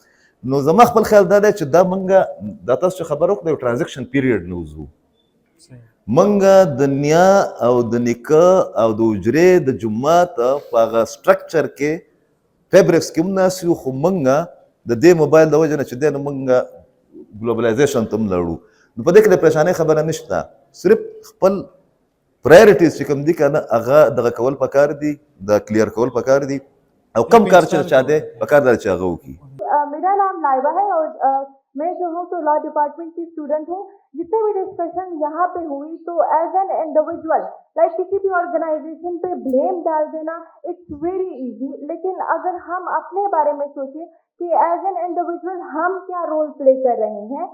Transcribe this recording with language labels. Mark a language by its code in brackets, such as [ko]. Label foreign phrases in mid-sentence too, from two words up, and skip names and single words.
[ps] نو زما خپل خیال دا دی چې دا موږ دا تاسو چې خبره وکړه یو ټرانزیکشن پیریډ نه وځو، موږ د نیا او د نیکه او د حجرې د جومات په هغه سټرکچر کې فیبرکس کې هم ناست یو، خو موږ د دې موبایل د وجې نه چې دی نو موږ ګلوبلایزیشن ته هم لاړو. نو په دې کې د پریشانۍ خبره نشته، صرف خپل پرایورټیز چې کوم دي که نه هغه دغه کول پکار دي، د کلیر کول پکار دي، او کم کار چې چا دی پکار دی چې هغه وکړي. [ur] میرا نام لائبہ ہے اور میں جو ہوں تو [en] law department [ur] کی سٹوڈنٹ ہوں. جتنے بھی ڈسکشن یہاں پہ ہوئی تو [en] as an individual like [ur] کسی بھی آرگنائزیشن پہ بلیم ڈال دینا [en] it's very easy, [ur] لیکن اگر ہم اپنے بارے میں سوچیں کہ [en] as an individual [ur] ہم کیا [en] role play [ur] کر رہے ہیں.